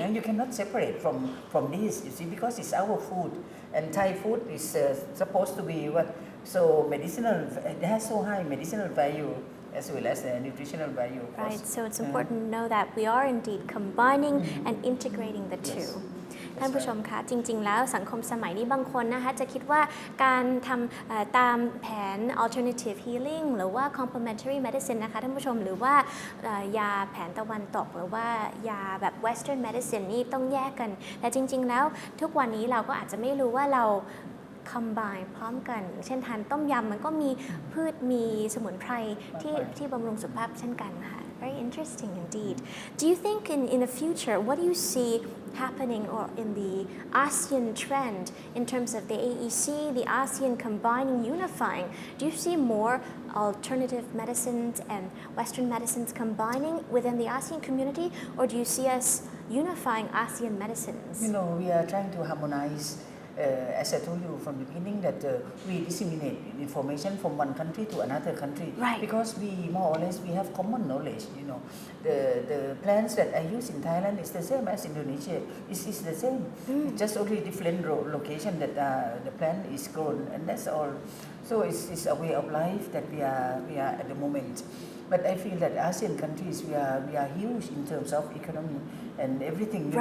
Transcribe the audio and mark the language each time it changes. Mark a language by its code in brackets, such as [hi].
[en] And you cannot separate from this. You see, because it's our food, and Thai food is supposed to be what so medicinal. It has so high medicinal value as well as nutritional value. Right. So it's important to know that we are indeed combining and integrating the two. [th] ท่านผู้ชมคะจริงๆแล้วสังคมสมัยนี้บางคนนะคะจะคิดว่าการทำตามแผน alternative healing หรือว่า complementary medicine นะคะท่านผู้ชมหรือว่ายาแผนตะวันตกหรือว่ายาแบบ western medicine นี่ต้องแยกกันแต่จริงๆแล้วทุกวันนี้เราก็อาจจะไม่รู้ว่าเรา [en] combine [th] พร้อมกันเช่นทานต้มยำมันก็มีพืชมีสมุนไพรที่บำรุงสุขภาพเช่นกันค่ะ [en] very interesting indeed do you think in the future what do you see happening or in the ASEAN trend in terms of the AEC the ASEAN combining unifying do you see more alternative medicines and Western medicines combining within the ASEAN community or do you see us unifying ASEAN medicines we are trying to harmonize as I told you from the beginning that we disseminate information from one country to another country right. because we more or less we have common knowledge the plants that I use in Thailand is the same as Indonesia it's the same it's just only different location that the plant is grown and that's all so it's a way of life that we are at the moment but I feel that ASEAN countries we are huge in terms of economy and everything